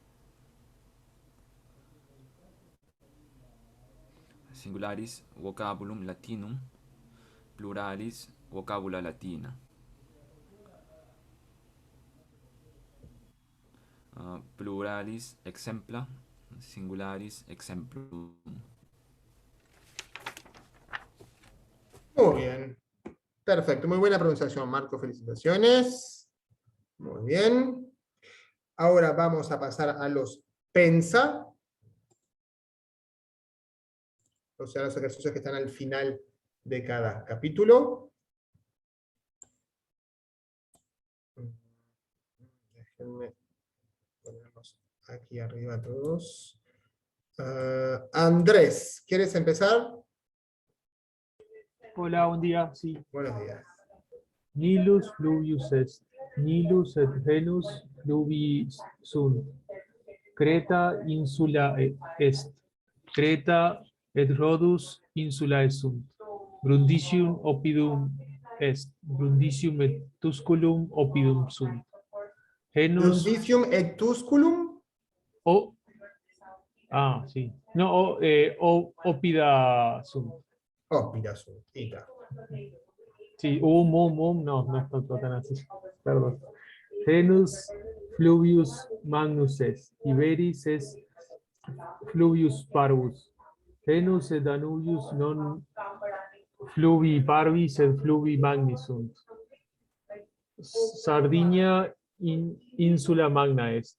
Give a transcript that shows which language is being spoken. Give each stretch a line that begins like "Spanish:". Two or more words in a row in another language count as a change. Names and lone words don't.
Latin: Singularis vocabulum Latinum, pluralis vocabula Latina. Pluralis exempla, singularis exemplum.
Spanish: Muy bien. Perfecto, muy buena pronunciación, Marco. Felicitaciones. Muy bien. Ahora vamos a pasar a los pensa, o sea, los ejercicios que están al final de cada capítulo. Déjenme ponerlos aquí arriba todos. Andrés, ¿quieres empezar? Hola, buen día. Sí. Buenos días.
Latin: Nilus fluvius est. Nilus et Venus fluvi sunt. Creta insula est. Creta et Rhodus insulae sunt. Brundisium oppidum est. Brundisium et Tusculum oppidum sunt. Genus Brundisium et Tusculum.
Spanish: o... Ah, sí. No,
Latin: oppida sunt. Oppida sunt. Ita.
Spanish: Sí, no, no está tan así. Perdón.
Latin: Genus fluvius magnus est. Iberis est fluvius parvus. Genus et Danubius non fluvi parvis et fluvi magni sunt. Sardinia insula magna est.